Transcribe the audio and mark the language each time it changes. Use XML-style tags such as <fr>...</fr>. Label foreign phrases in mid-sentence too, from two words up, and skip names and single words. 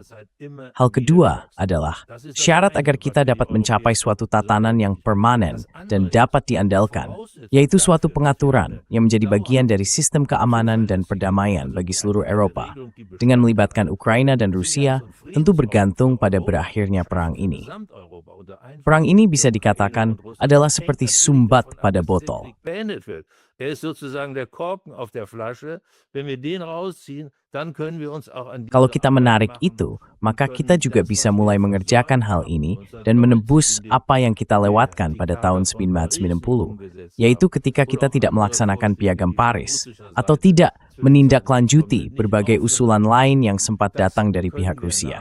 <id>Hal kedua adalah syarat agar kita dapat mencapai suatu tatanan yang permanen dan dapat diandalkan, yaitu suatu pengaturan yang menjadi bagian dari sistem keamanan dan perdamaian bagi seluruh Eropa. Dengan melibatkan Ukraina dan Rusia, tentu bergantung pada berakhirnya perang ini. Perang ini bisa dikatakan adalah seperti sumbat pada botol.</id> <de>Ist sozusagen der Korken auf der Flasche. Wenn wir den rausziehen, dann können wir uns auch an.</de> <id>Kalau kita menarik itu, maka kita juga bisa mulai mengerjakan hal ini dan menebus apa yang kita lewatkan pada tahun 1990, yaitu ketika kita tidak melaksanakan Piagam Paris atau tidak menindaklanjuti berbagai usulan lain yang sempat datang dari pihak Rusia.</id>